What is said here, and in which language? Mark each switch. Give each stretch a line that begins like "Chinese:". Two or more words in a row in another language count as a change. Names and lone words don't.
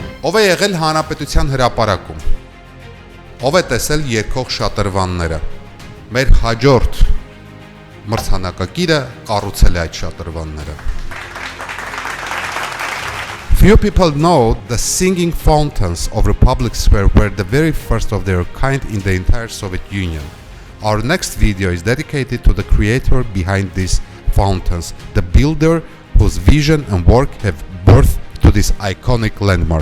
Armenian: Ով է եղել հանրապետության հրապարակում, ով է տեսել երգող շատրվանները, մեր հաջորդ մրցանակակիրը կառուցել է այդ շատրվանները։
English: Few people know the singing fountains of Republic Square were the very first of their kind in the entire Soviet Union. Our next video is dedicated to the creator behind these fountains, the builder whose vision and work have birthed to this iconic landmark.